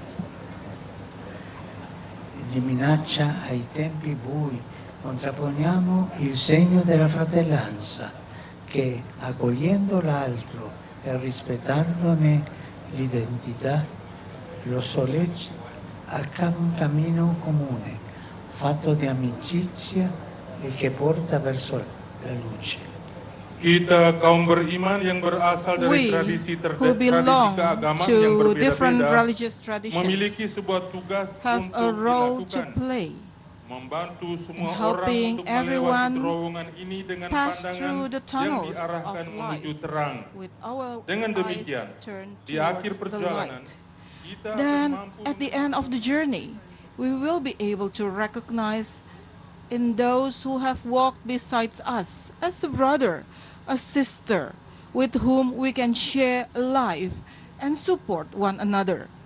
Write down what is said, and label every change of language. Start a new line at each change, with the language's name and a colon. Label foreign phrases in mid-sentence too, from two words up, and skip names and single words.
Italian: di minaccia ai tempi bui contrapponiamo il segno della fratellanza che, accogliendo l'altro e rispettandone l'identità, lo sollecita a un cammino comune fatto di amicizia e che porta verso la luce.
Indonesian: Kita kaum beriman yang berasal dari tradisi keagamaan yang berbeda-beda memiliki sebuah tugas untuk dilakukan, membantu semua orang untuk melewati terowongan ini dengan pandangan yang diarahkan menuju terang. Dengan demikian, di akhir perjalanan,
English: Then, at the end of the journey, we will be able to recognize in those who have walked beside us as a brother, a sister, with whom we can share life and support one another.